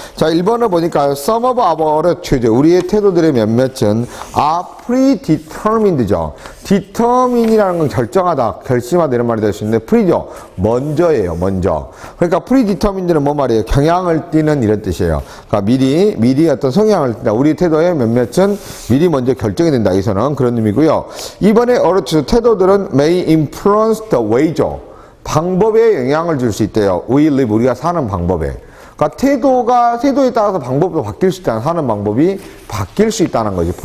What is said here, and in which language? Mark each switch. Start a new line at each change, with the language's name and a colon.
Korean: 자, 1번을 보니까
English: some of our attitudes,
Korean: 우리의 태도들의 몇몇은
English: are predetermined
Korean: 죠. determine이라는 건 결정하다, 결심하다 이런 말이 될 수 있는데 pre죠. 먼저예요. 먼저. 그러니까 predetermined는 뭐 말이에요? 경향을 띠는 이런 뜻이에요. 그러니까 미리 어떤 성향을 띈다. 우리 태도의 몇몇은 미리 먼저 결정이 된다. 여기서는 그런 의미고요. 이번에
English: attitude,
Korean: 태도들은
English: may influence the way죠.
Korean: 방법에 영향을 줄 수 있대요.
English: We live,
Korean: 우리가 사는 방법에. 그러니까 태도에 따라서 방법도 바뀔 수 있다는, 사는 방법이 바뀔 수 있다는 거지.